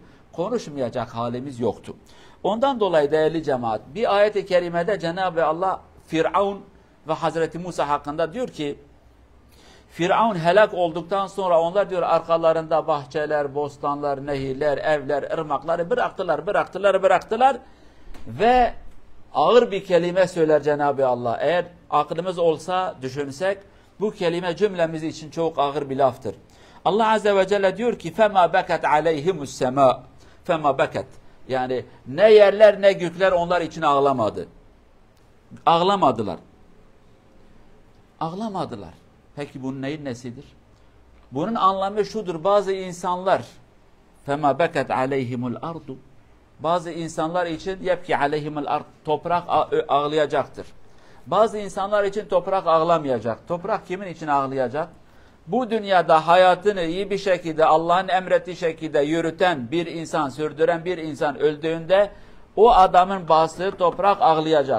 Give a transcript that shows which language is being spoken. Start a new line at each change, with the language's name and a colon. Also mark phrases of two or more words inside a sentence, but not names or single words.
Turkish: Konuşmayacak halimiz yoktu. Ondan dolayı değerli cemaat bir ayet-i kerimede Cenab-ı Allah Firavun ve Hazreti Musa hakkında diyor ki Firavun helak olduktan sonra onlar diyor arkalarında bahçeler, bostanlar, nehirler, evler, ırmakları bıraktılar ve ağır bir kelime söyler Cenab-ı Allah. Eğer aklımız olsa düşünsek bu kelime cümlemiz için çok ağır bir laftır. Allah Azze ve Celle diyor ki
Arabic: فَمَا بَكَتْ عَلَيْهِمُ السَّمَاءِ فَمَا بَكَتْ
Turkish: yani ne yerler ne gökler onlar için ağlamadı. Ağlamadılar. Ağlamadılar. Peki bunun neyin nesidir? Bunun anlamı şudur. Bazı insanlar
Arabic: فَمَا بَكَتْ عَلَيْهِمُ الْأَرْضُ
Turkish: bazı insanlar için
Arabic: يَبْكِ عَلَيْهِمُ الْأَرْضُ
Turkish: toprak ağlayacaktır. Bazı insanlar için toprak ağlamayacak. Toprak kimin için ağlayacak? Bu dünyada hayatını iyi bir şekilde Allah'ın emrettiği şekilde yürüten bir insan, sürdüren bir insan öldüğünde o adamın bastığı toprak ağlayacak.